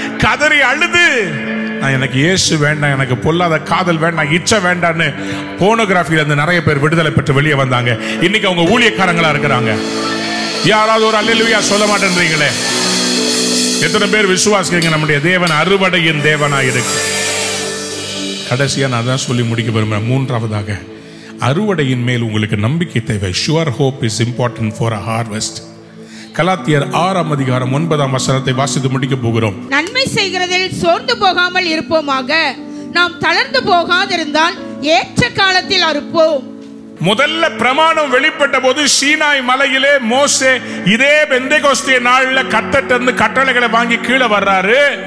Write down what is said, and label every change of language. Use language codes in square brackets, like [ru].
[ta] கதறி அழுது, நான் எனக்கு இயேசு வேண்டாம், எனக்கு பொல்லாத காதல் வேண்டாம், இச்சை வேண்டான்னு போனோகிராஃபில இருந்து நிறைய பேர் விடுதலை பெற்று வெளியே வந்தாங்க. இன்னைக்கு அவங்க ஊழியக்காரங்களா இருக்கிறாங்க. யாராவது ஒரு அல்லேலூயா சொல்ல மாட்டேன்றீங்களே? எத்தனை பேர் விசுவாசிக்கிறீங்க நம்முடைய தேவன் அறுவடையின் தேவனாய் இருக்கு? கடைசியா நான் தான் சொல்லி முடிக்க விரும்புறேன். மூன்றாவதாக, அறுவடையின் மேல் உங்களுக்கு நம்பிக்கை தேவை. [en] Sure hope is important for a harvest. [ta] கலாத்தியர் 6:9 வாசித்து முடிக்க போகிறோம். நன்மை செய்கிறதில் சோர்ந்து போகாமல் இருப்போமாக, நாம் தளர்ந்து போகாதிருந்தால் ஏற்ற காலத்தில் அறுப்போம். முதல்ல பிரமாணம் வெளிப்பட்ட போது சீனாய் மலையிலே மோசே இதே பெந்தேகோஸ்தே நாள்ல கர்த்தரிடமிருந்து கட்டளைகளை வாங்கி கீழே வர்றாரு.